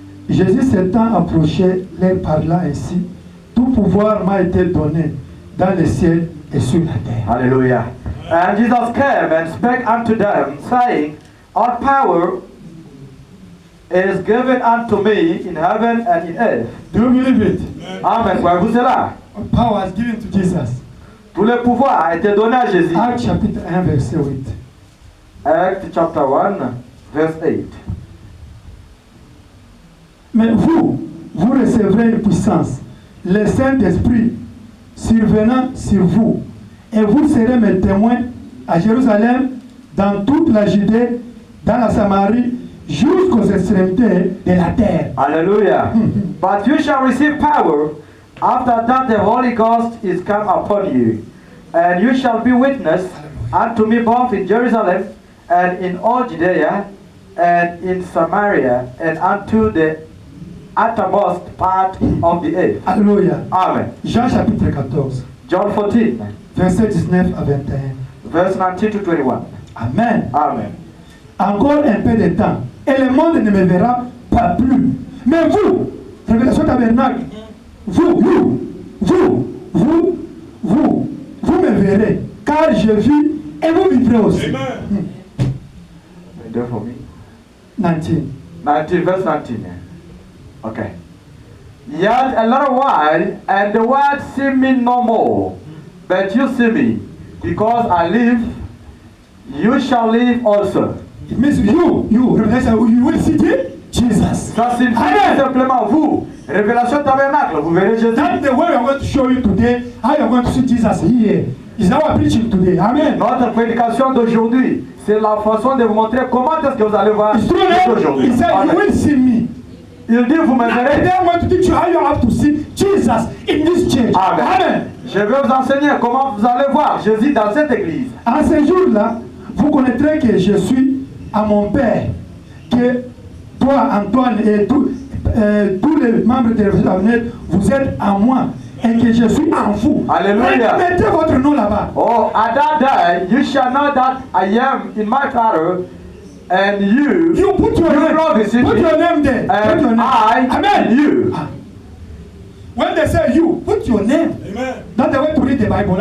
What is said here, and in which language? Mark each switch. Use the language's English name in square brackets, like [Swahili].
[French] Jésus s'étant approché, leur parla ainsi: tout pouvoir m'a été donné dans le ciel et sur la terre. [English] Hallelujah. And Jesus came and spake unto them, saying, all power is given unto me in heaven and in earth. Do you believe it? [French] Amen. Voyez-vous cela? [English] Power was given to Jesus. [French] Tout le pouvoir a été donné à Jésus. Acte chapitre 1, verset 8. [English] Acts chapter 1, verse 8. [French] Mais vous recevrez une puissance, le Saint-Esprit survenant sur vous, et vous serez mes témoins à Jérusalem, dans toute la Judée, dans la Samarie, jusqu'aux extrémités de la terre. [English] Hallelujah. But you shall receive power after that the Holy Ghost is come upon you, and you shall be witness unto me both in Jerusalem and in all Judea and in Samaria and unto the uttermost part of the earth. [French] Alléluia. Amen. Jean chapitre 14, [English] John 14, [French] verset 19 à 21. [English] verse 19 to 21. Amen. Amen. [French] Encore un peu de temps, et le monde ne me verra pas plus. Mais vous, Révélation Tabernacle, vous me verrez, car je vis et vous vivrez aussi. [English] Amen. There for me. 19. 19, verse 19. Okay. Yet a little while, and the world see me no more. But you see me, because I live, you shall live also. It means you, Revelation, you will see Jesus. [French] Ça signifie tout simplement vous. Révélation Tabernacle, vous verrez Jésus. [English] That's the way I'm going to show you today how you're going to see Jesus here. Is now I'm preaching today. Amen. [French] Notre prédication d'aujourd'hui, c'est la façon de vous montrer comment est-ce que vous allez voir [English] It's true, [French] aujourd'hui. [English] he said, you will see me. [French] Il dit, vous me verrez. [English] Today I'm going to teach you how you have to see Jesus in this church. Amen. Amen. [French] Je vais vous enseigner comment vous allez voir Jésus dans cette église. En ce jour-là, vous connaîtrez que je suis à mon Père, que toi, Antoine, et tous les membres de l'Église, vous êtes à moi, et que je suis en vous. Alléluia. Mettez votre nom là-bas. [English] Oh, at that day, you shall know that I am in my Father, and you Put your name. Put your name there. Put your and name. I Amen. in you. When they say you, put your name. Amen. That's the way to read the Bible.